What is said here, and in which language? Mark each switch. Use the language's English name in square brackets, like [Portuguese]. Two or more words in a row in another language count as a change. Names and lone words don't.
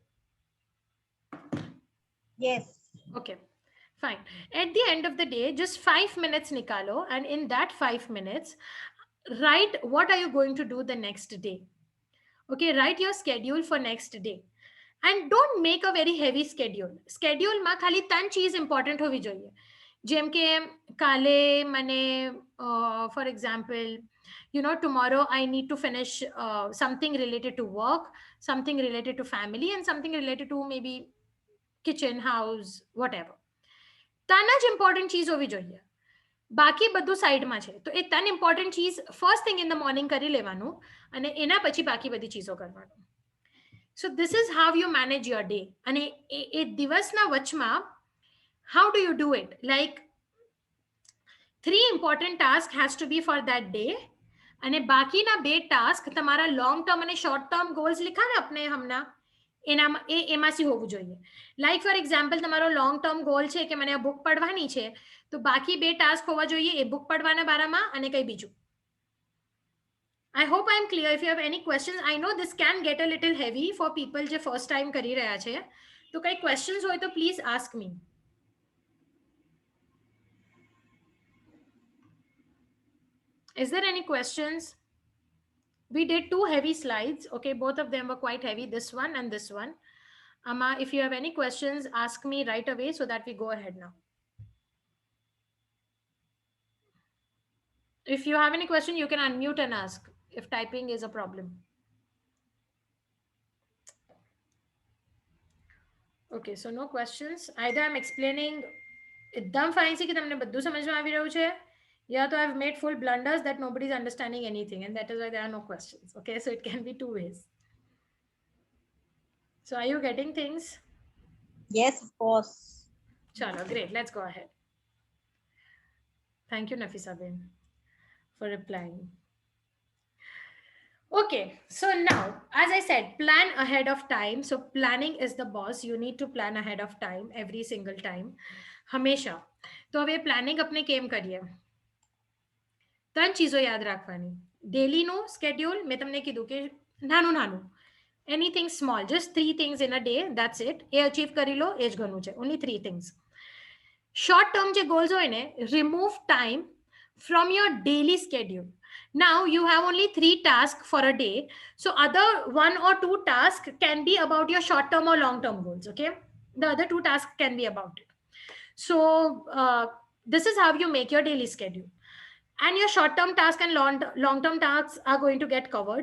[English] Yes. Okay. Fine. At the end of the day, just 5 minutes nikalo, and in that 5 minutes, write what are you going to do the next day. Okay, write your schedule for next day. And don't make a very heavy schedule. [Gujarati] Schedule માં ખાલી ત્રણ ચીજ important હોવી જોઈએ. જેમ કે કાલે મને [English] for example, tomorrow I need to finish something related to work, something related to family, and something related to maybe kitchen, house, whatever. [Gujarati] ત્રણ જ important ચીજ હોવી જોઈએ. બાકી બધું સાઈડમાં છે. તો એ ત્રણ important ચીજ [English] first thing in the morning [Gujarati] કરી લેવાનું અને એના પછી બાકી બધી ચીજો કરવાનું. [English] So this is how you manage your day. And a [Gujarati] દિવસના વચમાં, [English] how do you do it? Like 3 important tasks has to be for that day. [Gujarati] અને બાકીના 2 task તમારા [English] long term [Gujarati] અને [English] short term goals [Gujarati] લીખા ને આપણે હમણાં, એમાંથી હોવું જોઈએ. [English] Like for example [Gujarati] તમારો [English] long term goal [Gujarati] છે કે મને આ બુક પઢવાની છે, તો બાકી 2 ટાસ્ક હોવા જોઈએ એ બુક પઢવાના બારામાં અને કઈ બીજું. [English] I hope I'm clear. If you have any questions, I know this can get a little heavy for people [Gujarati] જે first time કરી રહ્યા છે. તો કઈ questions હોય તો [English] please ask me. Is there any questions? We did 2 heavy slides. Okay, both of them were quite heavy, this one and this one. Amma, if you have any questions, ask me right away so that we go ahead now. If you have any question, you can unmute and ask if typing is a problem. Okay, so no questions. Either I'm explaining [Gujarati] એકદમ fine છે કે તમને બધું સમજમાં આવી રહ્યું છે, [English] yeah, so I've made full blunders that nobody's understanding anything, and that is why there are no questions. Okay, so it can be 2 ways. So are you getting things? Yes, of course. Chalo, great. Let's go ahead. Thank you, Nafisa Ben, for replying. Okay, so now, as I said, plan ahead of time. So planning is the boss. You need to plan ahead of time every single time. [Gujarati] હંમેશા. તો હવે પ્લાનિંગ આપણે કેમ કરીએ? ત્રણ ચીજો યાદ રાખવાની. ડેલીનું સ્કેડ્યુલ મેં તમને કીધું કે નાનું નાનું, [English] anything small, just 3 things in a day, that's it. [Gujarati] એ અચીવ કરી લો, એ જ ઘણું છે. [English] Only 3 things. Short term [Gujarati] જે goals હોય ને, [English] remove time from your daily schedule. Now you have only 3 tasks for a day, so other 1 or 2 tasks can be about your short term or long term goals. Okay, the other 2 tasks can be about it. So this is how you make your daily schedule, and your short term tasks and long term tasks are going to get covered.